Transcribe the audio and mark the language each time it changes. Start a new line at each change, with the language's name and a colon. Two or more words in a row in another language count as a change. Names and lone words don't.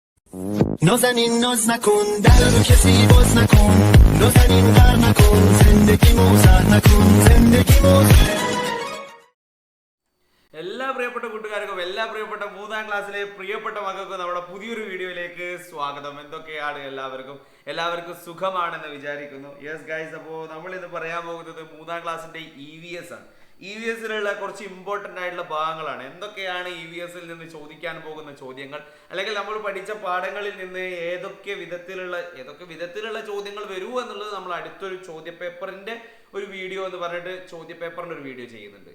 Persian: نازنین ناز نکن در رو کسی باز نکن نازنین غر نکن زندگی موزر نکن زندگی موزر.
Malayalam: എല്ലാ പ്രിയപ്പെട്ട കൂട്ടുകാർക്കും എല്ലാ പ്രിയപ്പെട്ട 3ാം ക്ലാസ്സിലെ പ്രിയപ്പെട്ട മക്കൾക്കും നമ്മുടെ പുതിയൊരു വീഡിയോയിലേക്ക് സ്വാഗതം. എന്തൊക്കെയാണ് എല്ലാവർക്കും സുഖമാണെന്ന് വിചാരിക്കുന്നു.
English: yes guys,
Malayalam: അപ്പോൾ നമ്മൾ ഇന്ന് പറയാൻ പോകുന്നത് 3ാം ക്ലാസ്സിന്റെ EVS ആണ്. EVSിലുള്ള കുറച്ച് ഇമ്പോർട്ടൻ്റ് ആയിട്ടുള്ള ഭാഗങ്ങളാണ്. എന്തൊക്കെയാണ് EVSിൽ നിന്ന് ചോദിക്കാൻ പോകുന്ന ചോദ്യങ്ങൾ, അല്ലെങ്കിൽ നമ്മൾ പഠിച്ച പാഠങ്ങളിൽ നിന്ന് ഏതൊക്കെ വിധത്തിലുള്ള ചോദ്യങ്ങൾ വരൂ എന്നുള്ളത് നമ്മൾ അടുത്തൊരു ചോദ്യപേപ്പറിന്റെ ഒരു വീഡിയോ എന്ന് പറഞ്ഞിട്ട് ചോദ്യപേപ്പറിന്റെ ഒരു വീഡിയോ ചെയ്യുന്നുണ്ട്.